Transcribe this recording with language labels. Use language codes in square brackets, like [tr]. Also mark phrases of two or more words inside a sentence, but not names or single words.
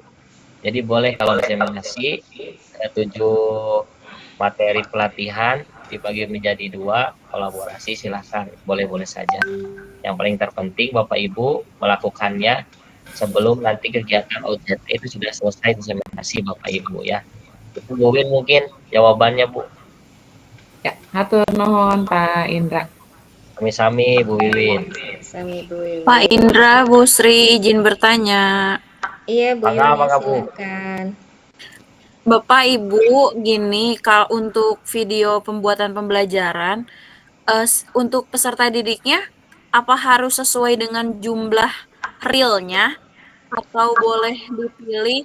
[id] Jadi boleh kalau diseminasi 7 materi pelatihan dibagi menjadi 2, kolaborasi silahkan, boleh-boleh saja. Yang paling terpenting Bapak Ibu melakukannya sebelum nanti kegiatan OJT itu sudah selesai diseminasi Bapak Ibu ya. Itu Bu Win mungkin jawabannya Bu. Ya, [su] hatur nuhun Pak Indra. Sami-sami Bu Wiwin. Sami Bu Wiwin. [id] Pak Indra, Bu Sri izin bertanya. Iya Bu Bangga, Yuni, bangga, Bu. silakan. Bapak Ibu, gini, kalau untuk video pembuatan pembelajaran, untuk peserta didiknya, apa harus sesuai dengan jumlah realnya atau boleh dipilih?